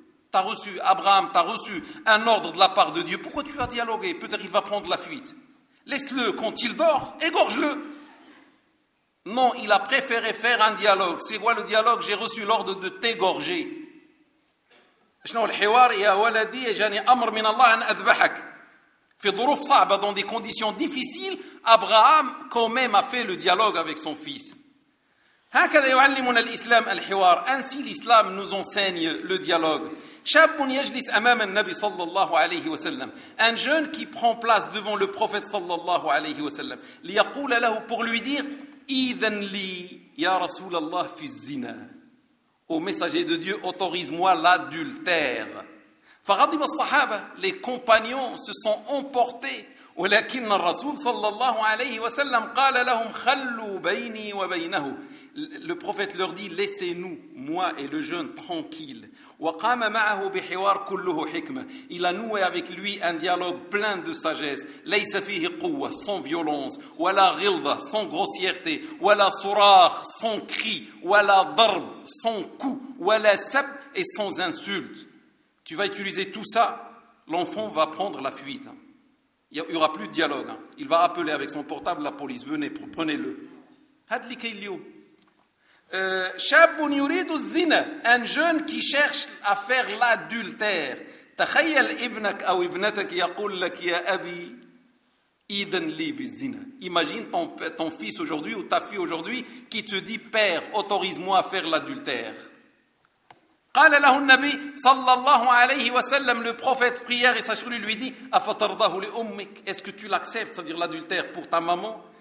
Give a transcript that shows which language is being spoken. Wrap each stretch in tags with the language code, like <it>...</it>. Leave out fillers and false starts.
<fr>T'as reçu, Abraham, t'as reçu un ordre de la part de Dieu. Pourquoi tu vas dialoguer? Peut-être il va prendre la fuite. Laisse-le, quand il dort, égorge-le. Non, il a préféré faire un dialogue. C'est quoi le dialogue? J'ai reçu l'ordre de t'égorger.</fr> <ar>شنو الحوار يا ولدي جاني امر من الله ان اذبحك في ظروف صعبه</ar> <fr>dans des conditions difficiles. Abraham quand même a fait le dialogue avec son fils.</fr> <ar>هكذا يعلمنا الاسلام الحوار.</ar> <fr>Ainsi l'islam nous enseigne le dialogue.</fr> <ar>شاب يجلس امام النبي صلى الله عليه وسلم,</ar> <fr>un jeune qui prend place devant le prophète</fr> <ar>صلى الله عليه وسلم, ليقول له,</ar> <fr>pour lui dire,</fr> <ar>اذن لي يا رسول الله في الزنا,</ar> <fr>au messager de Dieu, autorise-moi l'adultère.</fr> <ar>فغضب الصحابة,</ar> <fr>les compagnons se sont emportés.</fr> <ar>ولكن الرسول صلى الله عليه وسلم قال لهم خلوا بيني وبينه.</ar> <fr>Le prophète leur dit, laissez-nous, moi et le jeune, tranquille.</fr> <ar>وقام معه بحوار كله حكمة.</ar> <fr>Il a noué avec lui un dialogue plein de sagesse.</fr> <ar>ليس فيه قوة,</ar> <fr>sans violence.</fr> <ar>ولا غلظة,</ar> <fr>sans grossièreté.</fr> <ar>ولا صراخ,</ar> <fr>sans cri.</fr> <ar>ولا ضرب,</ar> <fr>sans coup.</fr> <ar>ولا سب,</ar> <fr>et sans insulte. Tu vas utiliser tout ça, l'enfant va prendre la fuite. Il n'y aura plus de dialogue. Il va appeler avec son portable la police. Venez, prenez-le.</fr> <ar>هذا اللي كاين اليوم. شاب يريد الزنا,</ar> <fr>un jeune qui cherche à faire l'adultère.</fr> <ar>تخيل ابنك او ابنتك يقول لك يا ابي اذن لي بالزنا.</ar> <fr>Imagine ton fils aujourd'hui ou ta fille aujourd'hui qui te dit père autorise-moi à faire l'adultère.</fr> <ar>قال له النبي صلى الله عليه وسلم,</ar> <fr>le prophète prière et sa chérie lui dit</fr> <ar>افترضه لامك,</ar> <fr>est-ce que tu l'acceptes, c'est-à-dire l'adultère, pour ta maman?</fr>